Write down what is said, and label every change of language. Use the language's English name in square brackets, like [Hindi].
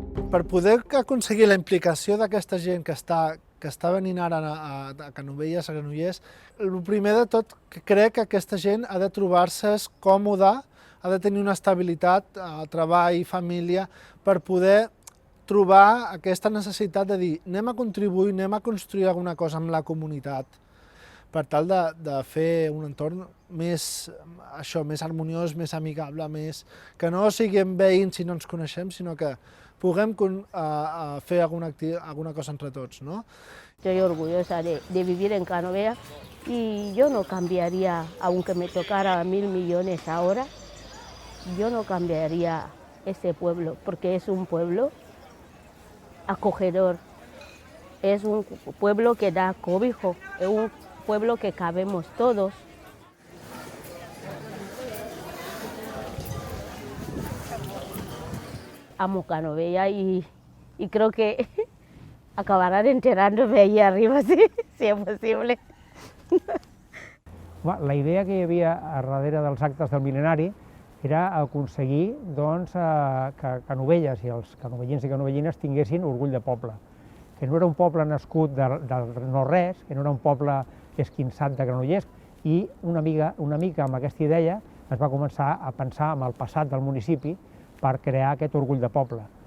[Catalan] Per poder aconseguir la implicació d'aquesta gent que està venint ara a Canovelles, a Granollers, el primer de tot que crec que aquesta gent ha de trobar-se còmoda, ha de tenir una estabilitat, treball, família, per poder trobar aquesta necessitat de dir anem a contribuir, anem a construir alguna cosa amb la comunitat, per tal de fer un entorn més harmoniós, més amigable, que no siguem veïns si no ens coneixem, sinó que puguem fer alguna cosa entre tots, ¿no? [Spanish] Estoy orgullosa de vivir en Canovelles y yo no cambiaría, aunque me tocara 1.000 millones ahora, yo no cambiaría este pueblo, porque es un pueblo acogedor, es un pueblo que da cobijo, es un pueblo que cabemos todos. Amo Canovelles y creo que acabarán enterándome allí arriba, si es posible. [Catalan] La idea que hi havia a darrere dels actes del mil·lenari era aconseguir que Canovelles i els canovellins i canovellines tinguessin orgull de poble, que no era un poble nascut de no-res, que no era un poble esquinçat de Granollers, i una mica amb aquesta idea es va començar a pensar en el passat del municipi per crear aquest orgull de poble.